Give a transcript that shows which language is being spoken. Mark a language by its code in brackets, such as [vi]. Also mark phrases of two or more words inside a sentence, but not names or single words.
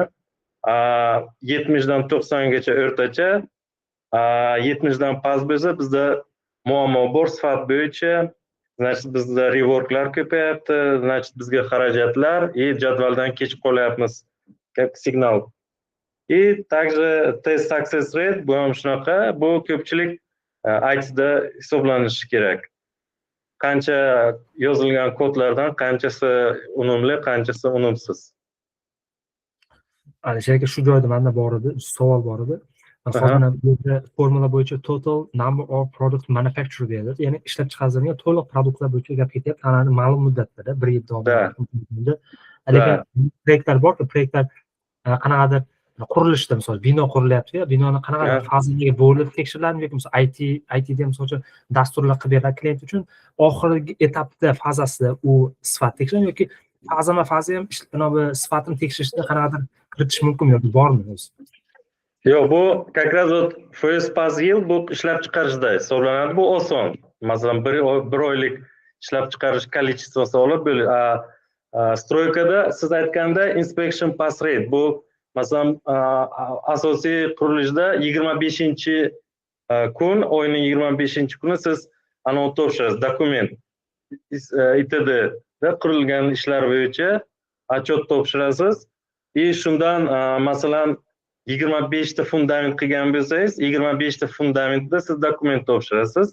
[uz] 70 dan 90 gacha o'rtacha, 70 dan past bo'lsa, bizda muammo bor sifat bo'yicha. [ru] Значит, [uz] bizda reworklar ko'payapti, [ru] значит, [uz] bizga xarajatlar, jadvaldan kechib qolyapmiz, [ru] как signal. Также test success rate [uz] bu ham shunaqa, bu ko'pchilik ITda hisoblanishi kerak. Qancha yozilgan kodlardan qanchasi unumli, qanchasi unumsiz. Alisher aka, shu joyda menda bor edi, savol bor edi. Hozir formula bo'yicha [en] total number of product manufactured [uz] deydi. Ya'ni ishlab chiqarilgan to'liq produktlar bo'yicha gap ketyapti. Ana ma'lum muddatda, 1 yil davomida. Lekin proyektlar borki, proyektlar qanaqadir qurilishda, misol bino qurilyapti-ya, binoni qanaqadir fazalarga bo'lib tekshiriladi yoki misol ITda misol uchun dasturlar qilib beriladi klient uchun, oxirgi etapda fazasida u sifat tekshiriladi yoki faza ham sifatini tekshirishda qanaqadir kiritish mumkin yoki bormi o'zi? Yo'q, bu [ru] как раз first pass [uz] yil bu ishlab chiqarishda hisoblanadi. Bu oson. Masalan, bir oylik ishlab chiqarish количествоsi olib stroykada siz aytganda [en] inspection pass rate [uz] bu masalan asosiy qurilishda 25-kun, oyning 25-kuni siz anot topshirasiz, dokument ITD da qurilgan ishlar bo'yicha отчет topshirasiz. Shundan masalan 25 ta fundament qilgan bo'lsangiz, 25 ta fundamentda siz dokument topshirasiz.